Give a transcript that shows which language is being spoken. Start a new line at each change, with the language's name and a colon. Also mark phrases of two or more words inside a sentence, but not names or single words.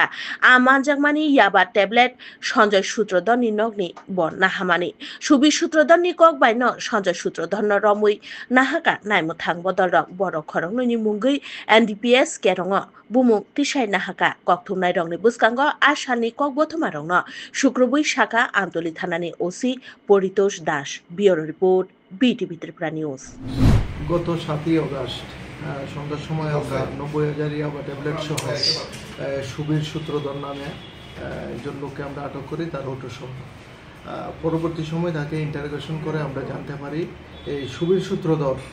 Kok Borok: amanjakmani yaba tablet Sanjay Sutrodonni nogni bon nahamani Subir Sutrodonni kok baino Sanjay Sutrodonno romui nahaka naimuthang bodolrok borok khoroknoni mungoi NDPS kerongo bumung tisai nahaka kokthumnai rongni buskango asalni kok bothoma rongno sukroboi saka amtoli thanani OC Poritosh Das
English: bureau report
Kok Borok: B2B Tripura News
Bangla: গত 7ই আগস্ট সন্ধ্যার সময় আমরা 90,000 ইয়াবা ট্যাবলেট সহ সুবীর সূত্রধর নামে একজন লোককে আমরা আটক করি তার অটো সহ পরবর্তী সময় তাকে ইন্টারোগেশন করে আমরা জানতে পারি এই সুবীর সূত্রধর